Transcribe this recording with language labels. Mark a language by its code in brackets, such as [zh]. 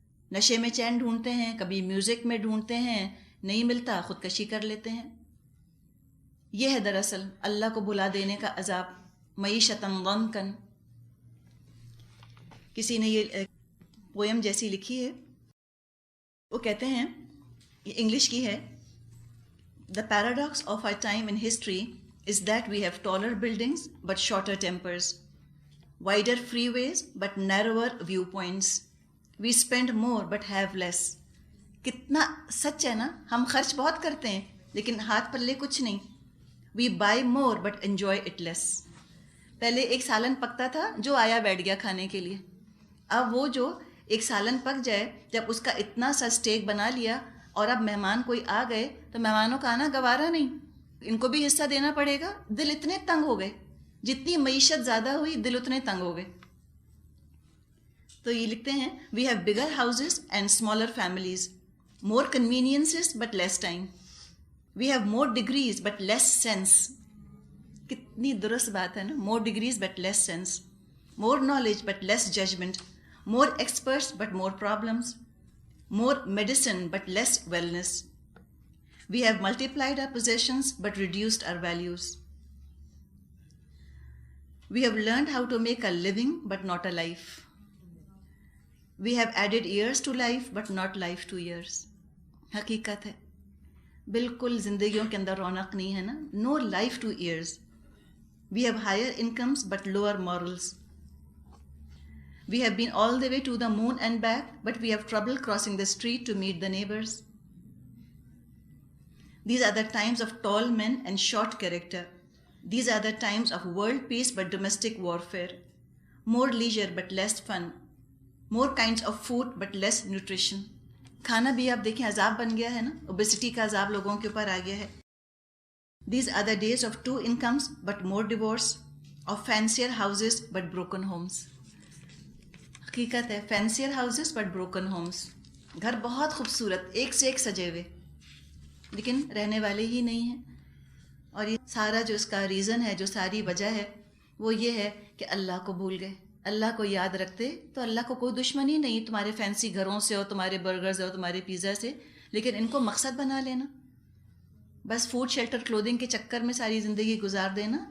[ur] نشے میں چین ڈھونڈتے ہیں، کبھی میوزک میں ڈھونڈتے ہیں، نہیں ملتا خودکشی کر لیتے ہیں. یہ ہے دراصل اللہ کو بھلا دینے کا عذاب. معیشتاً ضنکاً، کسی نے یہ پویم جیسی لکھی ہے. وہ کہتے ہیں، یہ انگلش کی ہے: [en] The paradox of our time in history is that we have taller buildings but shorter tempers, wider freeways but narrower viewpoints. We spend more but have less. [ur] کتنا سچ ہے نا. ہم خرچ بہت کرتے ہیں لیکن ہاتھ پلے کچھ نہیں. [en] We buy more but enjoy it less. [ur] پہلے ایک سالن پکتا تھا، جو آیا بیٹھ گیا کھانے کے لیے. اب وہ جو ایک سالن پک جائے، جب اس کا اتنا سا اسٹیک بنا لیا اور اب مہمان کوئی آ گئے تو مہمانوں کا آنا گوارا نہیں، ان کو بھی حصہ دینا پڑے گا. دل اتنے تنگ ہو گئے، جتنی معیشت زیادہ ہوئی دل اتنے تنگ ہو گئے. تو یہ لکھتے ہیں: [en] We have bigger houses and smaller families, more conveniences but less time. We have more degrees but less sense. [ur] کتنی درست بات ہے نا. [en] More degrees but less sense, more knowledge but less judgement, more experts but more problems, more medicine but less wellness. We have multiplied our possessions but reduced our values. We have learned how to make a living but not a life. We have added years to life but not life to years. [ur] حقیقت ہے، بالکل زندگیوں کے اندر رونق نہیں ہے نا. [en] No life to years. We have higher incomes but lower morals. We have been all the way to the moon and back, but we have trouble crossing the street to meet the neighbors. These are the times of tall men and short character. These are the times of world peace but domestic warfare. More leisure but less fun. More kinds of food but less nutrition. [ur] کھانا بھی آپ دیکھیں عذاب بن گیا ہے نا. Obesity کا عذاب لوگوں کے اوپر آ گیا ہے. [en] These are the days of 2 incomes but more divorce, of fancier houses but broken homes. [ur] حقیقت ہے، [en] Fancier houses but broken homes. [ur] گھر بہت خوبصورت، ایک سے ایک سجے ہوئے، لیکن رہنے والے ہی نہیں ہیں. اور یہ سارا جو اس کا ریزن ہے، جو ساری وجہ ہے، وہ یہ ہے کہ اللہ کو بھول گئے. اللہ کو یاد رکھتے تو اللہ کو کوئی دشمنی نہیں تمہارے فینسی گھروں سے اور تمہارے برگر سے اور تمہارے پیزا سے، لیکن ان کو مقصد بنا لینا، بس فوڈ شیلٹر کلودنگ کے چکر میں ساری زندگی گزار دینا.